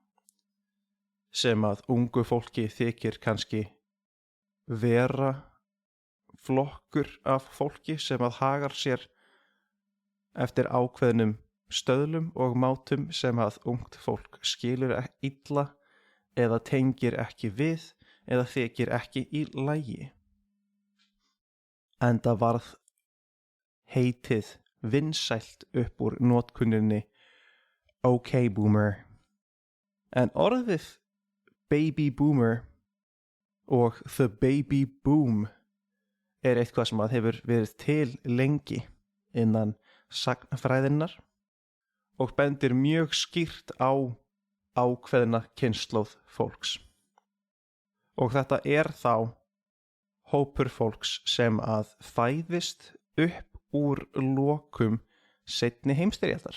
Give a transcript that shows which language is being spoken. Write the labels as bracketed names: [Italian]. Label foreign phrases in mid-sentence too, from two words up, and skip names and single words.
[Icelandic] sem að ungu fólki þykir kannski vera flokkur af fólki sem að hagar sér eftir ákveðnum stöðlum og mátum sem að ungt fólk skilur illa eða tengir ekki við eða þykir ekki í lagi. Enda varð heitið vinsælt upp úr notkuninni [English] OK boomer. [Icelandic] En orðið [English] baby boomer [Icelandic] og [English] the baby boom [Icelandic] er eitthvað sem að hefur verið til lengi innan sagnfræðinnar og bendir mjög skýrt á ákveðna kynslóð fólks. Og þetta er þá hópur fólks sem að fæðist upp úr lokum seinni heimsstyrjaldar.